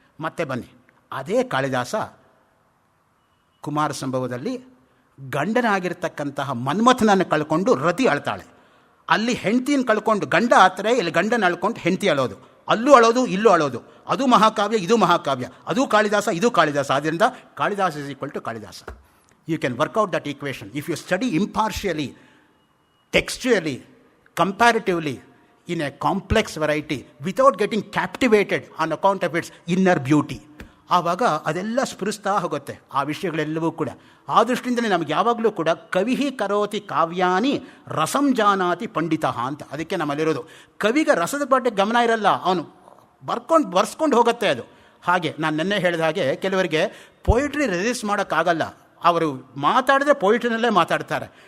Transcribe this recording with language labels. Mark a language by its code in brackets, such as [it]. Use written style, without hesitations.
[kn] ಮತ್ತೆ ಬನ್ನಿ, ಅದೇ ಕಾಳಿದಾಸ ಕುಮಾರ ಸಂಭವದಲ್ಲಿ ಗಂಡನಾಗಿರ್ತಕ್ಕಂತಹ ಮನ್ಮಥನನ್ನು ಕಳ್ಕೊಂಡು ರತಿ ಅಳ್ತಾಳೆ. ಅಲ್ಲಿ ಹೆಂಡತಿನ ಕಳ್ಕೊಂಡು ಗಂಡ ಆತರೆ, ಇಲ್ಲಿ ಗಂಡನ ಅಳ್ಕೊಂಡು ಹೆಂಡತಿ ಅಳೋದು. ಅಲ್ಲೂ ಅಳೋದು, ಇಲ್ಲೂ ಅಳೋದು. ಅದು ಮಹಾಕಾವ್ಯ, ಇದು ಮಹಾಕಾವ್ಯ. ಅದು ಕಾಳಿದಾಸ, ಇದು ಕಾಳಿದಾಸ. ಆದ್ದರಿಂದ [en] Kalidasa is equal to Kalidasa. You can work out that equation if you study impartially, textually, comparatively, in a complex variety without getting captivated on account of its inner beauty. [kn] ಆವಾಗ ಅದೆಲ್ಲ ಸ್ಫುರಿಸ್ತಾ ಹೋಗುತ್ತೆ ಆ ವಿಷಯಗಳೆಲ್ಲವೂ ಕೂಡ. ಆ ದೃಷ್ಟಿಯಿಂದಲೇ ನಮಗೆ ಯಾವಾಗಲೂ ಕೂಡ [sa] ಕವಿಹಿ ಕರೋತಿ ಕಾವ್ಯಾನಿ ರಸಂ ಜಾನಾತಿ ಪಂಡಿತ [kn] ಅಂತ. ಅದಕ್ಕೆ ನಮ್ಮಲ್ಲಿರೋದು ಕವಿಗೆ ರಸದ ಬಗ್ಗೆ ಗಮನ ಇರಲ್ಲ, ಅವನು ಬರ್ಸ್ಕೊಂಡು ಹೋಗುತ್ತೆ ಅದು. ಹಾಗೆ ನಾನು ನೆನ್ನೆ ಹೇಳಿದ ಹಾಗೆ ಕೆಲವರಿಗೆ [en] poetry resist [kn] ಮಾಡೋಕ್ಕಾಗಲ್ಲ, ಅವರು ಮಾತಾಡಿದ್ರೆ ಪೊಯಿಟ್ರಿನಲ್ಲೇ ಮಾತಾಡ್ತಾರೆ.